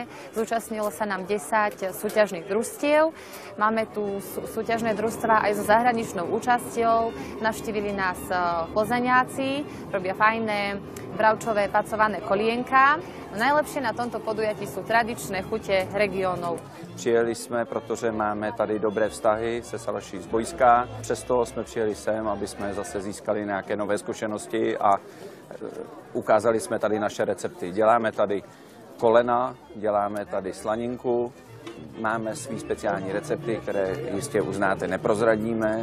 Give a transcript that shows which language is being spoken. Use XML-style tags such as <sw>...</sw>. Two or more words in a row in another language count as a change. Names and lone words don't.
<sk>Zúčastnilo sa nám 10 súťažných družstiev. Máme tu súťažné družstvá aj so zahraničnou účasťou. Navštívili nás Plzeňáci, robia fajné bravčové pacované kolienka. Najlepšie na tomto podujatí sú tradičné chute regiónov.</sk> <cs>Přijeli jsme, protože máme tady dobré vztahy se Salaší Zbojská. Přesto jsme přijeli sem, aby jsme zase získali nějaké nové zkušenosti a ukázali jsme tady naše recepty. Děláme tady kolena, děláme tady slaninku, máme svý speciální recepty, které jistě uznáte, neprozradíme.</cs>